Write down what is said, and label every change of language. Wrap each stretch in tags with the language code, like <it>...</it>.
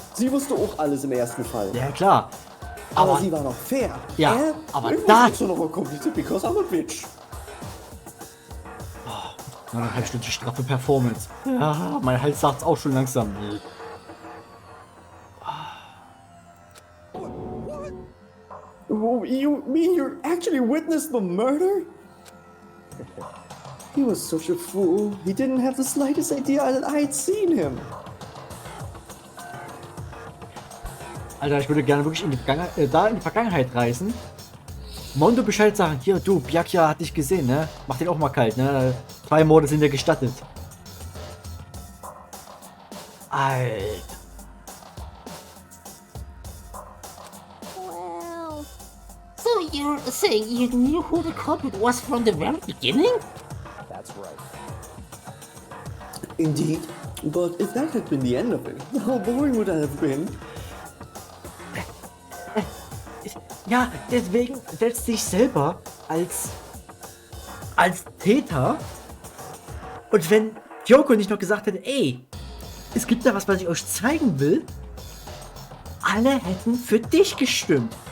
<de>Sie wusste auch alles im ersten Fall. Ja, klar. Aber Aber sie war noch fair. Ja, Er aber irgendwas da- ist so noch mal kompliziert,</de> <en>because I'm a bitch.</en> <de>9,5 Stunden straffe Performance. Ja, mein Hals sagt's auch schon langsam.</de> <en>Oh, you mean you actually witnessed the murder? He was such a fool. He didn't have the slightest idea that I had seen him.</en> <de>Alter, ich würde gerne wirklich in die Vergangenheit reisen. Mondo Bescheid sagen, hier, du, Byakuya hat dich gesehen, ne? Mach den auch mal kalt, ne? 2 Morde sind dir gestattet. Alter.</de> <en>Well... So you're saying you knew who the culprit was from the very beginning? That's right. Indeed. But if that had been the end of it, how boring would that have been?</en> <de>Ja, deswegen setzt sich selber als Täter. Und wenn Kyoko nicht noch gesagt hätte, ey, es gibt da was ich euch zeigen will, alle hätten für dich gestimmt.</de>